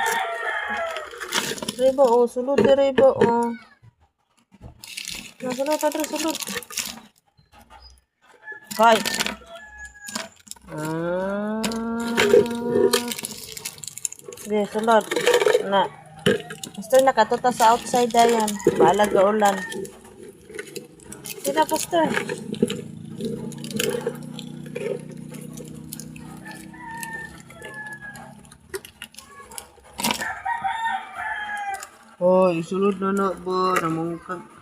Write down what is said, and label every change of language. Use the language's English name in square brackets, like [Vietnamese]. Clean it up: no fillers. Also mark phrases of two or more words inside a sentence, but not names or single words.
[Hiligaynon] Riba oh, sulod diri ba oh. Sulod diri sulod. Hoy. Sige, sulod. Na. Pastor, nakatuta sa outside na yan. Balag ka ulan. Sige na, Pastor. Hoy, sulod na na ba? Namungkag.